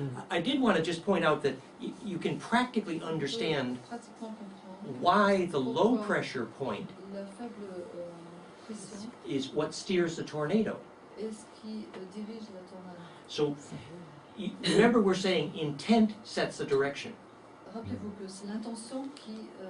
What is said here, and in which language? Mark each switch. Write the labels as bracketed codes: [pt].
[en] I did want to just point out that you can practically understand [fr] Pratiquement comprendre [en] why the low pressure point [fr] la faible pression [en] is what steers the tornado. [fr] est ce qui dirige la tornade. [en] So remember we're saying intent sets the direction. [fr] Rappelez-vous que c'est l'intention qui